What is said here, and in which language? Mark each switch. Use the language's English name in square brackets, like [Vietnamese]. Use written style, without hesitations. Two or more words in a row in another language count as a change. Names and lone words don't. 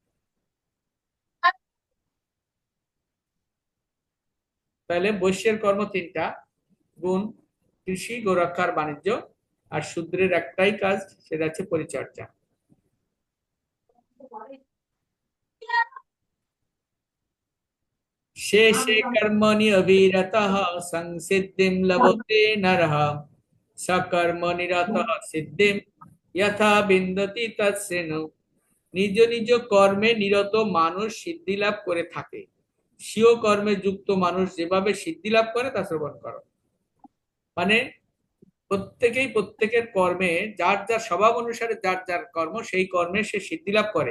[Bangla] তাহলে বৈশ্যের কর্ম 3টা গুণ, কৃষি গোরক্ষার বাণিজ্য, আর শূদ্রের একটাই কাজ, সেটা হচ্ছে পরিচর্যা। [Sanskrit] शेषे कर्मणि अविरतः संसिद्धिं लभते नरः सकर्मनिरतः सिद्धिं यथा বিন্দতি তৎসৃণু। [Bangla] নিজ নিজ কর্মে নিরত মানুষ সিদ্ধি লাভ করে থাকে, স্বীয় কর্মে যুক্ত মানুষ যেভাবে সিদ্ধি লাভ করে তা শ্রবণ করো। মানে প্রত্যেকেই প্রত্যেকের কর্মে যার যার স্বভাব অনুসারে যার যার কর্ম, সেই কর্মে সে সিদ্ধি লাভ করে।